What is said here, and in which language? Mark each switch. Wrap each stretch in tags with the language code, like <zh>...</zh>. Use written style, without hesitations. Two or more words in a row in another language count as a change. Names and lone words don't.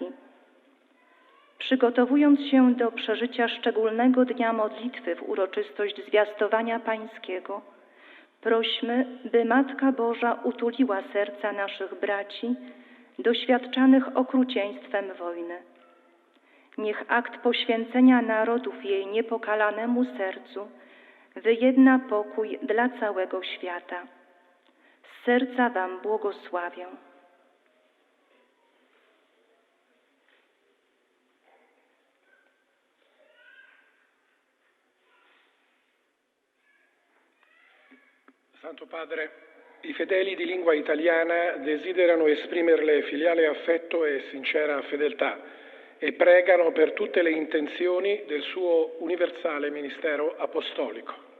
<pl>Przygotowując się do przeżycia szczególnego dnia modlitwy w uroczystość Zwiastowania Pańskiego, prośmy, by Matka Boża utuliła serca naszych braci doświadczanych okrucieństwem wojny. Niech akt poświęcenia narodów jej niepokalanemu sercu wyjedna pokój dla całego świata. Z serca Wam błogosławię.</pl> <it>Santo Padre, i fedeli di lingua italiana desiderano esprimerle filiale affetto e sincera fedeltà e pregano per tutte le intenzioni del suo universale ministero apostolico.</it>